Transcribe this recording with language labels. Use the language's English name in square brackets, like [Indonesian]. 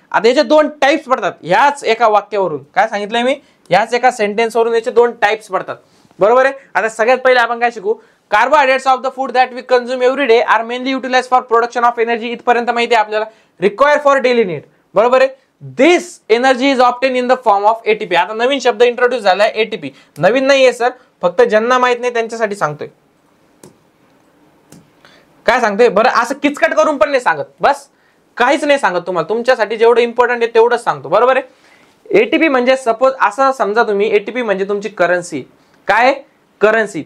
[Marathi] आता याचे 2 टाइप्स पडतात ह्याच एका वाक्यावरून. काय सांगितलंय मी? ह्याच एका सेंटेन्स वरून याचे 2 टाइप्स पडतात बरोबर आहे. आता सगळ्यात पहिले आपण काय शिकू? [English] Carbohydrates of the food that we consume every day are mainly utilize for production of energy. [Marathi] इथपर्यंत माहिती आहे आपल्याला. [English] require for daily need [Marathi] बरोबर आहे. [English] This energy is obtain in the form of ATP. [Marathi] आता नवीन शब्द इंट्रोड्यूस झालाय ATP. नवीन नाहीये सर, फक्त ज्यांना माहित नाही त्यांच्यासाठी सांगतोय. काय सांगतोय बरं? असं किचकट करून पण नाही सांगत, बस काहीच नाही सांगत तुम्हाला. तुमच्यासाठी जेवढं इम्पॉर्टंट आहे तेवढंच सांगतो बरोबर आहे. ATP म्हणजे सपोज असं समजा तुम्ही, ATP म्हणजे तुमची करन्सी. काय? करन्सी.